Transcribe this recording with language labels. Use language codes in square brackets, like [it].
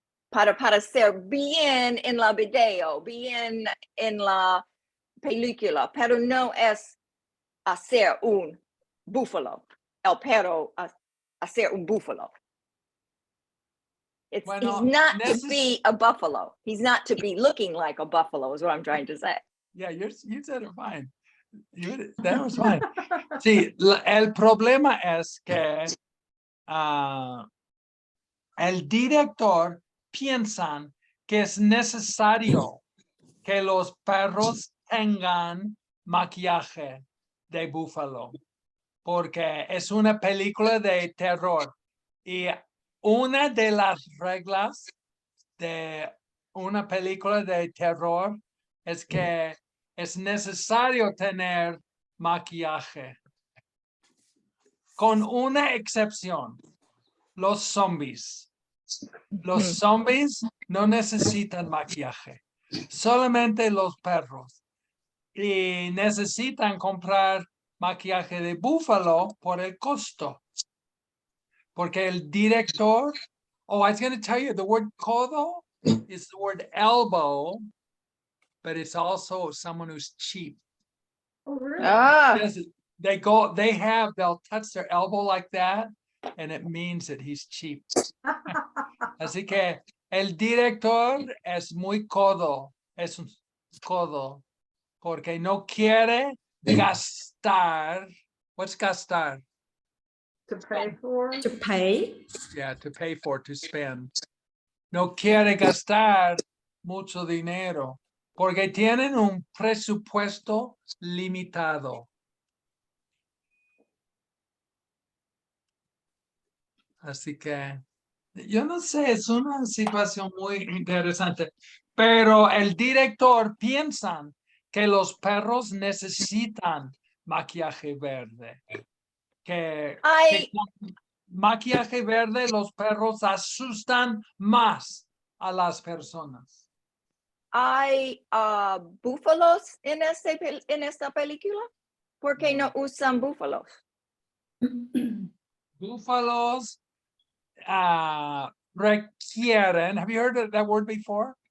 [es] para ser bien en la video, bien en la película, pero no es hacer un búfalo, el perro hacer un búfalo. [en] He's not to be a buffalo. He's not to be looking like a buffalo, is what I'm trying to say. Yeah, you said it fine. That was fine. [es] Sí, el problema es que el director piensa que es necesario que los perros tengan maquillaje de búfalo, porque es una película de terror. Y una de las reglas de una película de terror es que es necesario tener maquillaje. Con una excepción, los zombies. Los zombies no necesitan maquillaje, solamente los perros. Y necesitan comprar maquillaje de búfalo por el costo. Porque el director, [en] I was going to tell you, the word codo is the word elbow, but it's also someone who's cheap. Oh, really? They'll touch their elbow like that, and it means that he's cheap. [es] Así que el director es muy codo, es un codo, porque no quiere gastar. [en] What's gastar? To pay for. To pay. Yeah, to pay for, to spend. [es] No quiere gastar mucho dinero, porque tienen un presupuesto limitado. Así que yo no sé, es una situación muy interesante, pero el director piensa que los perros necesitan maquillaje verde, que con maquillaje verde los perros asustan más a las personas. ¿Hay búfalos en esta película? ¿Por qué no usan búfalos? Búfalos requieren, [en] have you heard of that word before?